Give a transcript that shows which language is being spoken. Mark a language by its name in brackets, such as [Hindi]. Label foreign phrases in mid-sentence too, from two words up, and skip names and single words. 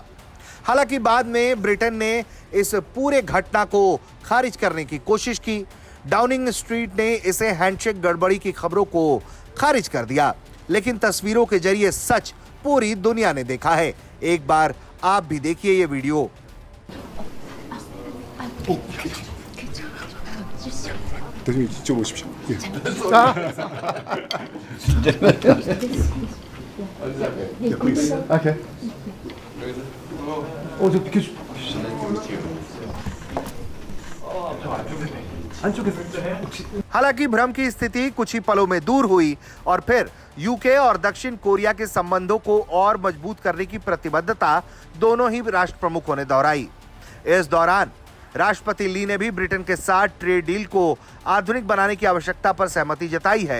[Hindi] हालांकि बाद में ब्रिटेन ने इस पूरे घटना को खारिज करने की कोशिश की। डाउनिंग स्ट्रीट ने इसे हैंडशेक गड़बड़ी की खबरों को खारिज कर दिया, लेकिन तस्वीरों के जरिए सच पूरी दुनिया ने देखा है। एक बार आप भी देखिए ये वीडियो। [Korean] 대통령 이쪽 오십시오. 예. 오케이. 저 비켜주. 안쪽에 [Hindi] हालांकि भ्रम की स्थिति कुछ ही पलों में दूर हुई और फिर यूके और दक्षिण कोरिया के संबंधों को और मजबूत करने की प्रतिबद्धता दोनों ही राष्ट्र प्रमुखों ने दोहराई। इस दौरान राष्ट्रपति ली ने भी ब्रिटेन के साथ [English] trade deal [Hindi] को आधुनिक बनाने की आवश्यकता पर सहमति जताई है।